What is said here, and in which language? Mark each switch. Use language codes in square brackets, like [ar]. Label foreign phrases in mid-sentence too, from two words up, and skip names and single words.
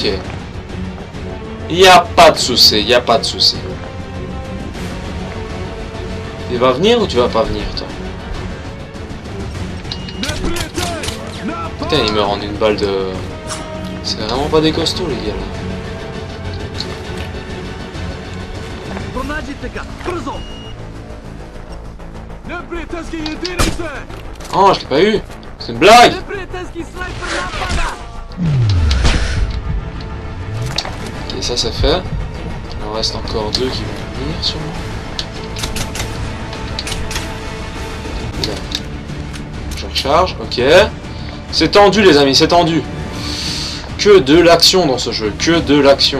[fr] Y a pas de souci, y a pas de souci. Il va venir ou tu vas pas venir, toi? Putain, il meurt en une balle de... C'est vraiment pas des costauds, les gars, là. [sr] Pronađite ga! Brzo! Neprijateljski jedinice! [fr] Oh, je l'ai pas eu! C'est une blague! [sr] Neprijateljski snajper napada! [fr] Ok, ça c'est fait. Il en reste encore deux qui vont venir, sûrement. Là. Je recharge, ok. C'est tendu, les amis, c'est tendu. Que de l'action dans ce jeu, que de l'action.